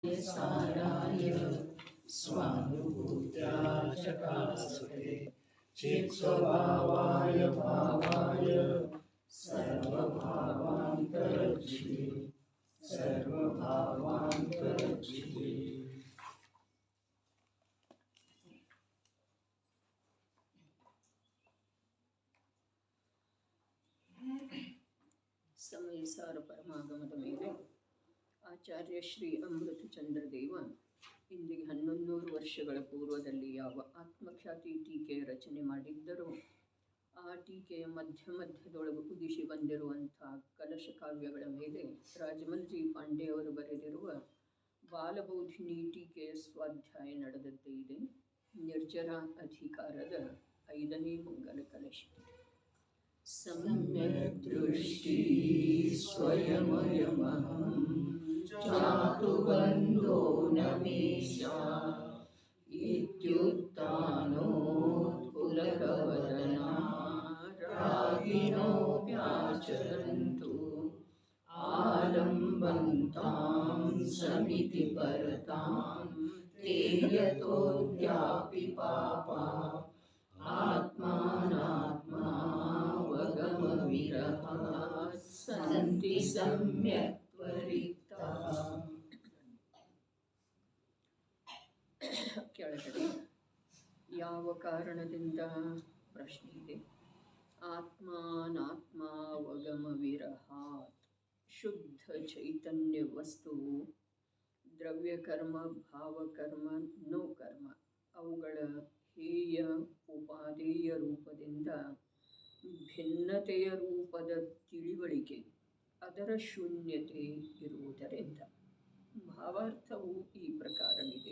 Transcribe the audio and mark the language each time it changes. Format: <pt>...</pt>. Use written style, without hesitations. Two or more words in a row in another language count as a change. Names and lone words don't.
<sa>साराय स्वानुभूत्या चकासते चित्स्वभावाय भावाय सर्वभावान्तरक्षिते सर्वभावान्तरक्षिते।</sa> <kn>ಸಮಯ ಸಾರ ಪರಮಾಗಮದ ಮೇಲೆ ಆಚಾರ್ಯ ಶ್ರೀ ಅಮೃತಚಂದ್ರ ದೇವ ಇಂದಿಗೆ 1100 ವರ್ಷಗಳ ಪೂರ್ವದಲ್ಲಿ ಯಾವ ಆತ್ಮಖ್ಯಾತಿ ಟೀಕೆ ರಚನೆ ಮಾಡಿದ್ದರೋ ಆ ಟೀಕೆಯ ಮಧ್ಯದೊಳಗೆ ಉದಿಸಿ ಬಂದಿರುವಂಥ ಕಲಶ ಕಾವ್ಯಗಳ ಮೇಲೆ ರಾಜಮಲ್ಜಿ ಪಾಂಡೆ ಅವರು ಬರೆದಿರುವ ಬಾಲಬೋಧಿನಿ ಟೀಕೆಯ ಸ್ವಾಧ್ಯಾಯ ನಡೆದದ್ದೇ ಇದೆ. ನಿರ್ಜರ ಅಧಿಕಾರದ 5ನೇ ಮಂಗಲ ಕಲಶ.</kn> <sa>सम्यक् दृष्टि स्वयमयमहं जातु बन्धो न मे स्यात् इत्युक्तानोत्पुलकवदना रागिणोऽप्याचरन्तु आलम्बन्तां समिति परतां ते यतोऽद्यापि पापा आत्मानात्मावगमविरहात् सन्ति सम्यक् त्वरिताः।</sa> <kn>ಕೆಳಗಡೆ ಯಾವ ಕಾರಣದಿಂದ ಪ್ರಶ್ನೆ ಇದೆ. ಆತ್ಮಾನಾತ್ಮಾವಗಮವಿರಹಾತ್ ಶುದ್ಧ ಚೈತನ್ಯ ವಸ್ತುವು ದ್ರವ್ಯಕರ್ಮ ಭಾವಕರ್ಮ ನೋ ಕರ್ಮ ಅವುಗಳ ಹೇಯ ಉಪಾದೇಯ ರೂಪದಿಂದ ಭಿನ್ನತೆಯ ರೂಪದ ತಿಳಿವಳಿಕೆ ಅದರ ಶೂನ್ಯತೆ ಇರುವುದರಿಂದ ಭಾವಾರ್ಥವು ಈ ಪ್ರಕಾರವಿದೆ.</kn>